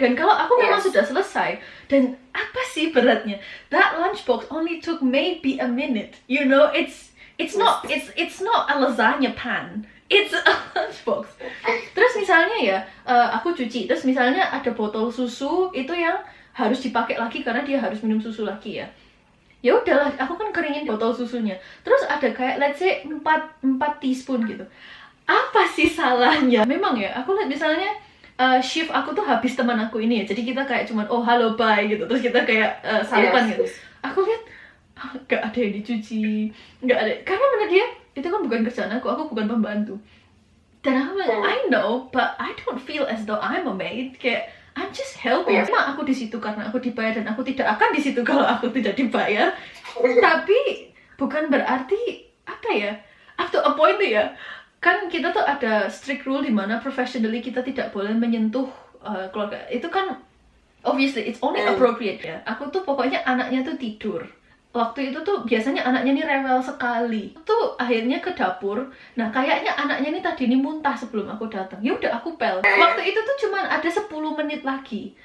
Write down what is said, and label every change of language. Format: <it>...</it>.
<id>Dan kalau aku memang sudah selesai, dan apa sih beratnya,</id> <en>that lunchbox only took maybe a minute, you know, it's not a lasagna pan, it's a lunchbox.</en> <id>Terus misalnya ya aku cuci, terus misalnya ada botol susu itu yang harus dipakai lagi karena dia harus minum susu lagi ya. Ya udahlah, aku kan keringin botol susunya. Terus ada kayak</id> <en>let's say</en> <id>4 teaspoon gitu. Apa sih salahnya? Memang ya, aku lihat misalnya shift aku tuh habis teman aku ini ya. Jadi kita kayak cuman oh halo bye gitu. Terus kita kayak sarapan gitu. Aku lihat gak ada yang dicuci, gak ada, karena menurut dia itu kan bukan kerjaan aku bukan pembantu. Dan aku bilang</id> <en>I know, but I don't feel as though I'm a maid.</en> <id>Kayak</id> <en>I'm just helping.</en> <id>Cuma aku di situ karena aku dibayar, dan aku tidak akan di situ kalau aku tidak dibayar. Tapi bukan berarti apa ya,</id> <en>up to a point</en> <id>tuh ya, kan kita tuh ada strict rule di mana professionally kita tidak boleh menyentuh keluarga. Itu kan</id> <en>obviously it's only appropriate ya.</en> <id>Aku tuh pokoknya anaknya tuh tidur. Waktu itu tuh biasanya anaknya nih rewel sekali. Tuh akhirnya ke dapur. Nah, kayaknya anaknya nih tadi nih muntah sebelum aku datang. Ya udah aku pel. Waktu itu tuh cuman ada 10 menit lagi.</id>